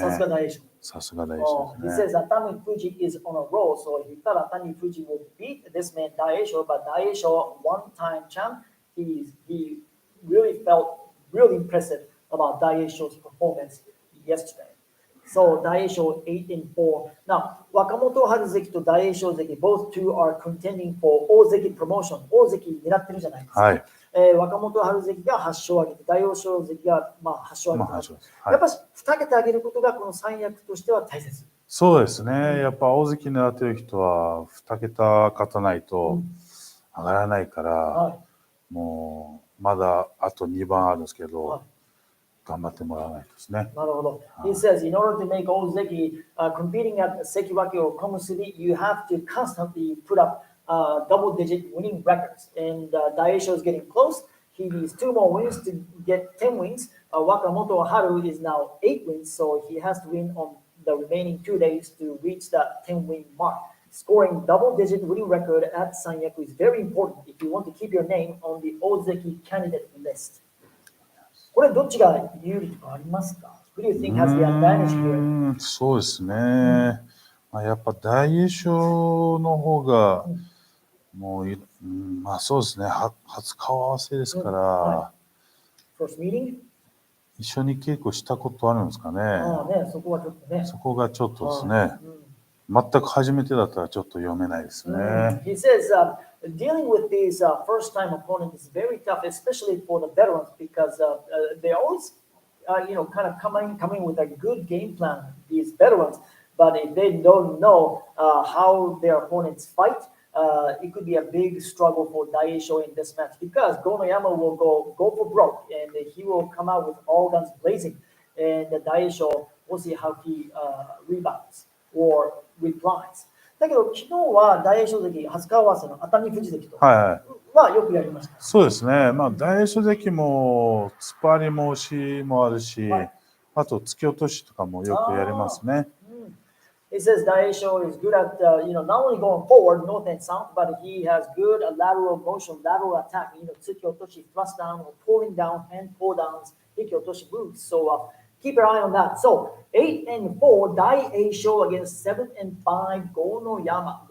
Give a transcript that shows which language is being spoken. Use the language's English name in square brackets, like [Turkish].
[Japanese] さすが大栄翔。さすが大栄翔ですね。 [English] He says AOIYAMA is on a roll, so he thought AOIYAMA will beat this man Daisho, but Daisho one-time champ. He really felt really impressive about Daisho's performance yesterday. So Daisho 8-4. Now, Wakamoto Haruzuki [Japanese] と大栄翔関 [English] both two are contending for 大関 promotion. [Japanese] 大関狙ってるじゃないですか。はい。若元春関が8勝を挙げて、大栄翔関が8勝を挙げてます。やっぱり2桁上げることがこの三役としては大切。そうですね。やっぱ大関狙ってる人は2桁勝たないと上がらないから、もうまだあと2番あるんですけど、頑張ってもらわないとですね。なるほど。 [English] He says, in order to make Ozeki competing at Sekiwake or Komusubi, you have to constantly put up double-digit winning records. And Daisho is getting close. He needs 2 more wins to get 10 wins. Wakamoto Haru is now 8 wins, so he has to win on the remaining 2 days to reach that 10-win mark. Scoring double-digit winning record at Sanyaku is very important if you want to keep your name on the Ozeki candidate list. [Japanese] これどっちが有利とかありますか？ [English] Who do you think has the advantage here? [Japanese] そうですね。やっぱ大栄翔の方がもうまあそうですね。初顔合わせですから。 [English] First meeting? [Japanese] 一緒に稽古したことあるんですかね。そこはちょっとね。そこがちょっとですね。全く初めてだったらちょっと読めないですね。 [English] He says dealing with these first-time opponents is very tough, especially for the veterans, because they always, kind of coming with a good game plan. These veterans, but if they don't know how their opponents fight, it could be a big struggle for Daisho in this match because Gonoyama will go for broke and he will come out with all guns blazing, and Daisho will see how he rebounds or replies. [Japanese] だけど昨日は大栄翔関初顔合わせの熱海富士関とはよくやりました。そうですね。まあ大栄翔関も突っ張りも押しもあるし、あと突き落としとかもよくやりますね。 [English] He says Daisho is good at not only going forward north and south, but he has good lateral motion, lateral attack. Tsuki otoshi, thrust down or pulling down, hand pull downs, hiki otoshi moves. So keep your eye on that. So 8-4, Daisho against 7-5, Gonoyama.